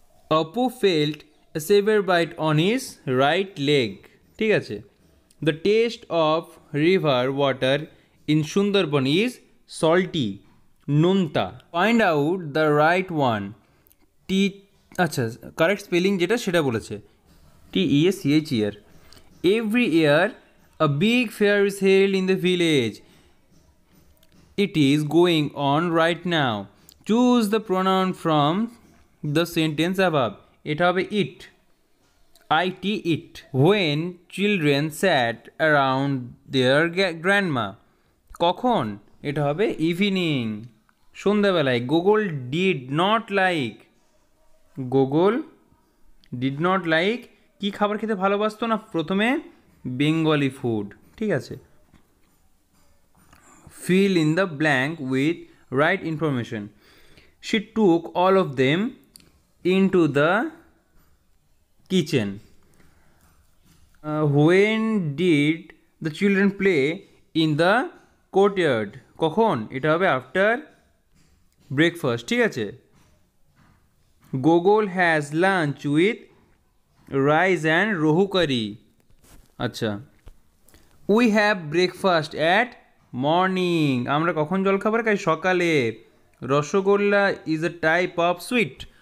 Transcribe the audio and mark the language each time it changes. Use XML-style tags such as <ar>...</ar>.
<en>Apu felt a severe bite on his right leg,</en> <bn>ঠিক আছে।</bn> <en>The taste of river water in Sundarban is salty, নোনতা। Find out the right one. T, আচ্ছা correct spelling</en> <bn>যেটা সেটা বলেছে</bn> <en>TEACHER. Every year a big fair is held in the village. It is going on right now. Choose the pronoun from the sentence above.</en> <bn>এটা হবে</bn> <en>it. It. When children sat around their grandma.</en> <bn>কখন? এটা হবে</bn> <en>Evening.</en> <bn>সন্ধ্যাবেলায় Gogol</bn> <en>did not like,</en> <bn>Gogol did not like কী খাবার খেতে ভালোবাসতো না? প্রথমে বেঙ্গলি ফুড, ঠিক আছে।</bn> <en>fill in the blank with right information. She took all of them into the kitchen. When did the children play in the courtyard?</en> <bn>কখন? এটা হবে</bn> <en>after breakfast,</en> <bn>ঠিক আছে।</bn> <en>Gogol has lunch with rice and rohu curry. আচ্ছা, we have breakfast at morning.</en> <bn>আমরা কখন জলখাবার খাই? সকালে।</bn> <en>Rasgulla is a type of sweet.</en>